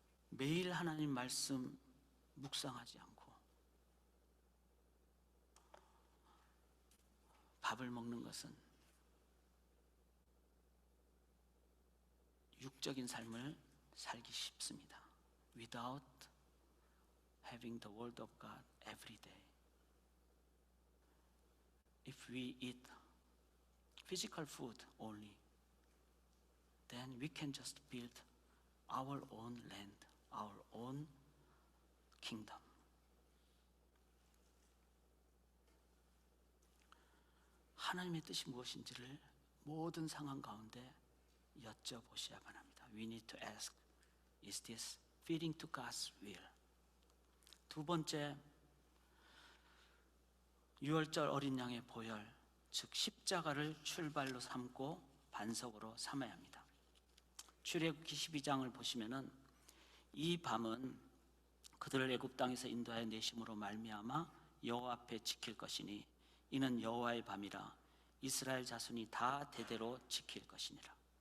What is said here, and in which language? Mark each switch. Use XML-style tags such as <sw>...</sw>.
<ko>매일 하나님 말씀 묵상하지 않고 밥을 먹는 것은 육적인 삶을 살기 쉽습니다.</ko> <en>Without having the word of God every day. If we eat physical food only, then we can just build our own land, our own kingdom.</en> <ko>하나님의 뜻이 무엇인지를 모든 상황 가운데 여쭤보셔야만 합니다.</ko> <en>We need to ask, is this fitting to God's will?</en> <ko>두 번째, 유월절 어린 양의 보혈, 즉 십자가를 출발로 삼고 반석으로 삼아야 합니다. 출애굽기 12장을 보시면은 이 밤은 그들을 애굽 땅에서 인도하여 내심으로 말미암아 여호와 앞에 지킬 것이니 이는 여호와의 밤이라 이스라엘 자손이 다 대대로 지킬 것이니라.</ko>